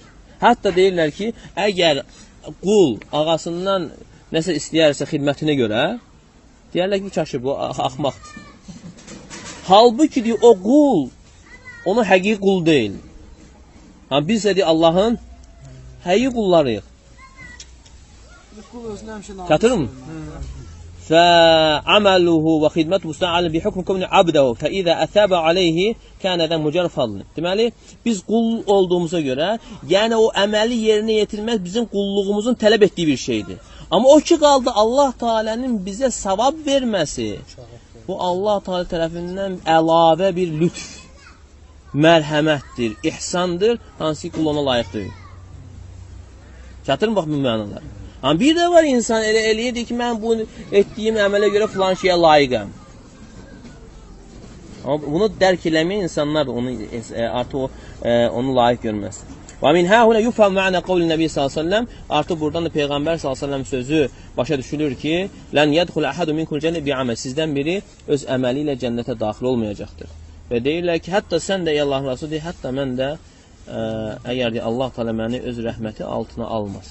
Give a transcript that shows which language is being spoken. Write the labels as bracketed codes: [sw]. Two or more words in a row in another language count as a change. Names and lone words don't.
[az] Hətta deyirlər ki, əgər qul ağasından nəsə istəyərsə xidmətinə görə, deyərlər ki, kaşı bu axmaqdır. Halbuki deyir, o qul, onu həqiqi qul deyil. Biz də deyir, Allahın həqiqi qullarıyıq. Katırım? [ar] فعمله وخدمته مستعان بحكم كون عبده فإذا أثاب عليه كان ذا مجرد فضل. [az] Deməli biz qul olduğumuza görə, yəni o əməli yerinə yetirmək bizim qulluğumuzun tələb etdiyi bir şeydir. Amma o ki qaldı Allah Taala'nın bizə savab verməsi, bu Allah Taala tərəfindən əlavə bir lütf, mərhəmətdir, ihsandır, hansı ki qul ona layiq deyil. Çatırmı bax bu mənalar? Amma bir də var insan elə eləyir ki, mən bu etdiyim əmələ görə filan şeyə layiqəm. Amma bunu dərk eləməyən insanlar onu artıq onu layiq görməz. [ar] ومن هاهنا يفهم معنى قول النبي صلى الله عليه وسلم, [az] artıq buradan da Peyğəmbər [ar] صلى الله عليه وسلم [az] sözü başa düşülür ki, [ar] لن يدخل أحد منكم الجنة بعمل. [az] Sizdən biri öz əməli ilə cənnətə daxil olmayacaqdır. Və deyirlər ki, hətta sən də ey Allahın Rəsulü deyir, hətta mən də əgər Allah Təala məni öz rəhməti altına almasa.